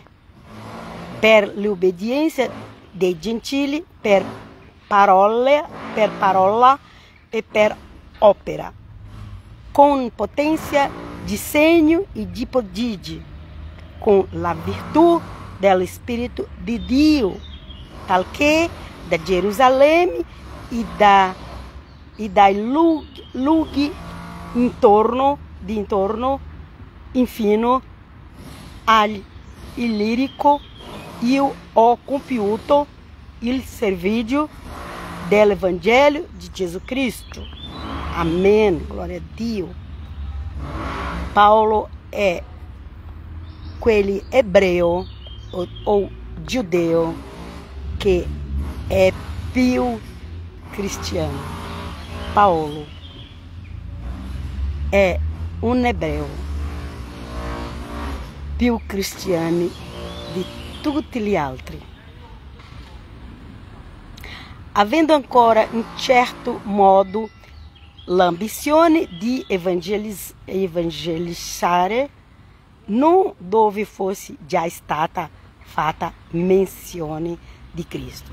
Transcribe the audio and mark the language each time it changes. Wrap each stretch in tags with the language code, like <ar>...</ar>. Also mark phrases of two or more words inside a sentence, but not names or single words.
<it>per l'obbedienza dei gentili, per parola e per opera, con potenza di segno e di prodigi, con la virtù dello Spirito di Dio, tal che da Gerusalemme e dai luoghi intorno, infino all'Illirico, io ho compiuto il servizio dell'Evangelio di Gesù Cristo.</it> <pt>Amém, glória a Dio. Paulo é aquele hebreu ou judeu que é</pt> <it>più cristiano. Paulo</it> <pt>é um hebreu</pt> <it>più cristiano di tutti gli altri. Avendo ancora in certo modo l'ambizione di evangelizzare, non dove fosse già stata fatta menzione di Cristo.</it>